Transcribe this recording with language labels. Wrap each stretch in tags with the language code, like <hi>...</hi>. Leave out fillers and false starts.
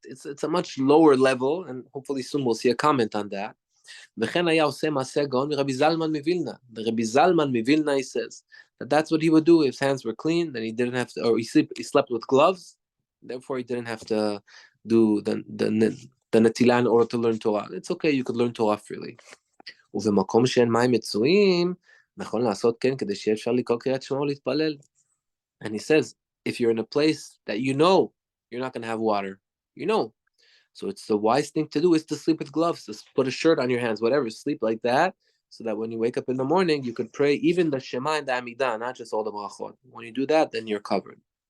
<en>It's a much lower level, and hopefully soon we'll see a comment on that.</en> <he>וכן היה עושה מעשה הגאון מרבי זלמן מווילנה.</he> <en>The Rabbi Zalman מווילנה, he says that that's what he would do. If his hands were clean, then he didn't have to, or he slept with gloves, therefore he didn't have to do the netilah in order to learn Torah. It's okay, you could learn Torah freely.</en> <he>ובמקום שאין מים מצויים, נכון לעשות כן כדי שיהיה אפשר לקרוא קריאת שמע ולהתפלל.</he> <en>And he says, if you're in a place that you know you're not going to have water, so it's the wise thing to do is to sleep with gloves, to put a shirt on your hands, whatever, sleep like that, so that when you wake up in the morning, you could pray even the Shema and the Amidah, not just all the brachot. When you do that, then you're covered.</en>